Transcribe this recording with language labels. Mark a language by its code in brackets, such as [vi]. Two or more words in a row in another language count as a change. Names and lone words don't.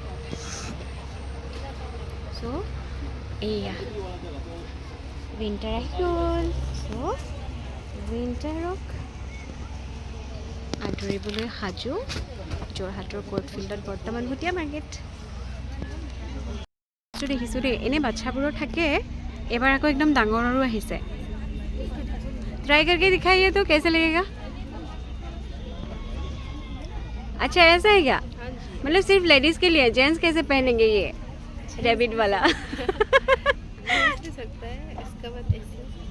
[as] চ' এইয়া উইণ্টাৰ আহি গ'ল চ' উইণ্টাৰক আদৰিবলৈ সাজু যোৰহাটৰ কোৰ্ট ফিল্ডত বৰ্তমান ভুটীয়া মাৰ্কেট দেখিছোঁ দেই এনেই বাচ্ছাবোৰৰ থাকে এবাৰ আকৌ একদম ডাঙৰৰো আহিছে [hi] ट्राई करके दिखाइए तो कैसे लगेगा अच्छा ऐसा है क्या मतलब सिर्फ लेडीज़ के लिए जेंट्स कैसे पहनेंगे ये रैबिट वाला सकता है इसका बात ऐसे